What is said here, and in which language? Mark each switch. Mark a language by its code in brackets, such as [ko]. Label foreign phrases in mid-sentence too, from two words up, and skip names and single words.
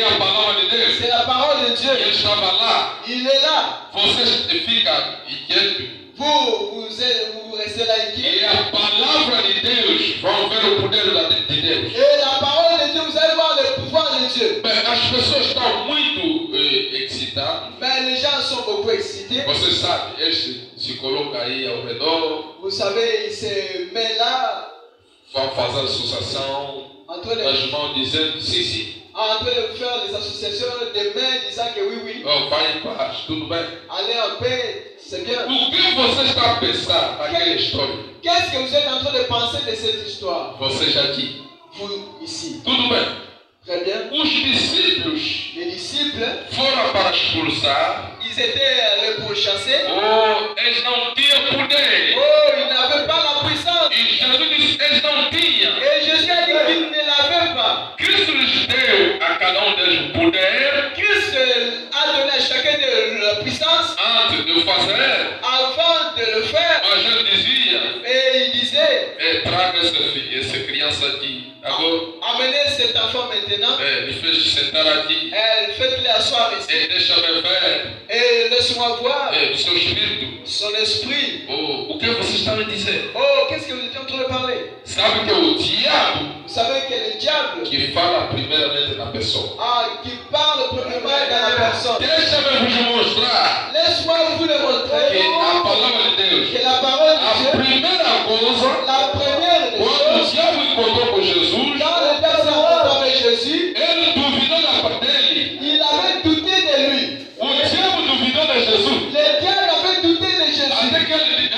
[pt] É a palavra de Deus. [fr] C'est la parole de Dieu. [pt] Ele estava lá. [fr] Il est là. [pt] Você fica inquieto. [fr] Vous restez là inquiet. [pt] E a palavra de Deus, vamos ver o poder de Deus. [fr] Et la parole de Dieu, vous allez voir le pouvoir de Dieu. [pt] Bem, as pessoas estão muito excitadas. [fr] Mais les gens sont beaucoup excités. [pt] Você sabe, este se coloca aí ao redor, [fr] Vous savez, il se met là, [pt] vão fazer associação, [fr] en train de, [pt] as mãos dizendo, sim, [fr] en train de faire des associations de mains disant que oui, oui, [pt] oh, vai em paz, tudo bem. [fr] allez en paix, c'est bien. [pt] O que você está a pensar naquela história? [fr] Qu'est-ce que vous êtes en train de penser de cette histoire? [pt] Você já aqui, [fr] Vous, ici. [pt] tudo bem. [fr] Très bien. [pt] Os discípulos [fr] Les disciples, [pt] foram para expulsar, [fr] ils étaient pourchassés. [pt] eles não tinham poder. [fr] Oh, ils n'avaient pas la puissance. [pt] E Jesus disse, eles não tinham. [fr] Et Jésus a dit qu'ils ne l'avaient pas. [pt] Cristo lhes deu a cada um deles poder [fr] Christ a donné à chacun de la puissance [pt] antes de o fazer, [fr] avant de le faire. [pt] mas ele dizia, [fr] Et il disait, [pt] traga essa criança aqui. Agora, [fr] amenez cet enfant maintenant. [pt] me fez sentar aqui. [fr] Faites-le asseoir ici. [pt] E deixa-me ver [fr] Et laisse-moi voir [pt] o seu espírito. [fr] son esprit. [pt] O que você está me dizendo? [fr] Oh, qu'est-ce que vous étiez en train de parler? [pt] Sabe que o diabo [fr] Vous savez que le diable [pt] que fala primeiramente na pessoa. [fr] qui parle premièrement dans la personne. [pt] Deixa-me vos mostrar [fr] Laisse-moi vous le [pt] que [fr] montrer [pt] a palavra de Deus, [fr] que la parole de [pt] a [fr] Dieu, [pt] primeira coisa, [fr] la première des [pt] quando o [fr] choses, [pt] diabo encontrou com Jesus, [fr] quand le diable s'est rencontré avec Jésus, [pt] ele duvidou da parte dele. [fr] il avait douté de lui. [pt] O diabo duvidou de Jesus. [fr] Le diable avait douté de Jésus. [pt] Até que ele